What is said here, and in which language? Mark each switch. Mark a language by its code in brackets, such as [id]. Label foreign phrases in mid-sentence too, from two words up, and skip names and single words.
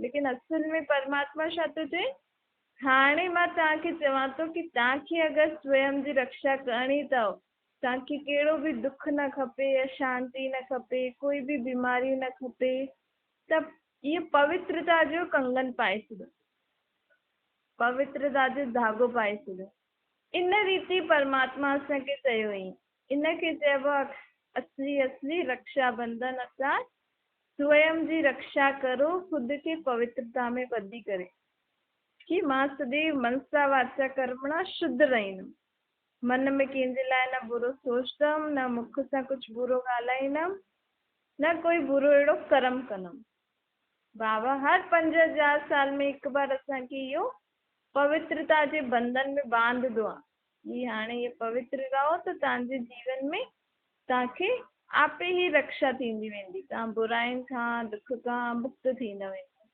[sd] लेकिन असुल में परमात्मा छा थो चए? हाणे मां तव्हांखे चवां थो कि तव्हांखे अगरि स्वयं जी रक्षा करणी अथव, तव्हांखे कहिड़ो बि दुख न खपे, अशांति न खपे, कोई बि बीमारी न खपे, त इहो पवित्रता जो कंगन पाए छॾो, पवित्रता जो धाॻो पाए छॾो। इन रीति परमात्मा असांखे चयो हुई। इनखे चइबो आहे असली रक्षाबंधन अर्थात स्वयं जी रक्षा करो, ख़ुदि खे पवित्रता में ॿधी करे कि मां सदैव [sa] मनसा वाचा कर्मणा [sd] शुद्ध रहींदमि, मन में कंहिंजे लाइ न बुरो सोचंदमि, न मुख सां कुझु बुरो ॻाल्हाईंदमि, न कोई बुरो अहिड़ो कर्म कंदमि। बाबा हर 5000 साल में हिकु बार असांखे इहो पवित्रता जे बंधन में बांधदो आहे कि हाणे इहे पवित्र रहो त तव्हांजे जीवन में तव्हांखे आपे ई रक्षा थींदी वेंदी, तव्हां बुराइनि खां दुख खां मुक्त थींदा वेंदा।